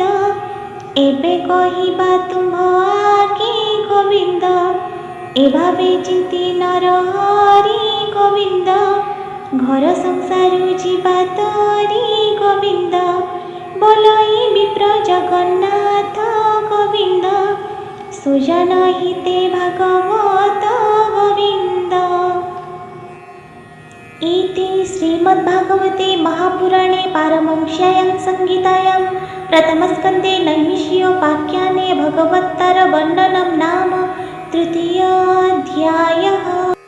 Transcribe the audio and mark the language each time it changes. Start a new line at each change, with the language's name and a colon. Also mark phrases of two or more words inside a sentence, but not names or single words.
Odia: ଏବେ କହିବା ତୁମ୍ଭ ଆଗେ ଗୋବିନ୍ଦ, ଏ ଭାବେ ଚିନ୍ତି ନରହରି ଗୋବିନ୍ଦ। ଘର ସଂସାରୁ ଯିବା ତରି ଗୋବିନ୍ଦ, ବୋଲଇ ବିପ୍ର ଜଗନ୍ନାଥ ଗୋବିନ୍ଦ। ସୁଜନହିତେ ଭଗବତ ଗୋବିନ୍ଦ।
Sanskrit: इति श्रीमद्भागवते महापुराणे पारमहंस्यां संहितायां प्रथमस्कन्धे नैमिषीयोपाख्याने भगवत्पादवन्दनं नाम तृतीयोऽध्यायः।